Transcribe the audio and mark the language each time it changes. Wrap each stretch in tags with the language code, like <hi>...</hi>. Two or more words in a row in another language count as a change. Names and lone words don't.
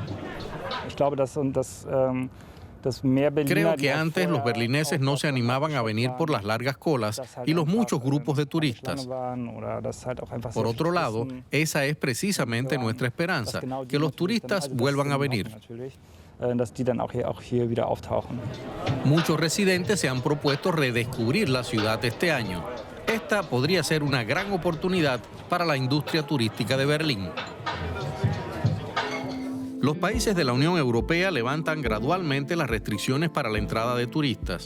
<es>Creo que antes los berlineses no se animaban a venir por las largas colas y los muchos grupos de turistas. Por otro lado, esa es precisamente nuestra esperanza, que los turistas vuelvan a venir.</es> <de>dass die dann auch hier wieder auftauchen.</de> <es>Muchos residentes se han propuesto redescubrir la ciudad este año. Esta podría ser una gran oportunidad para la industria turística de Berlín. Los países de la Unión Europea levantan gradualmente las restricciones para la entrada de turistas.</es>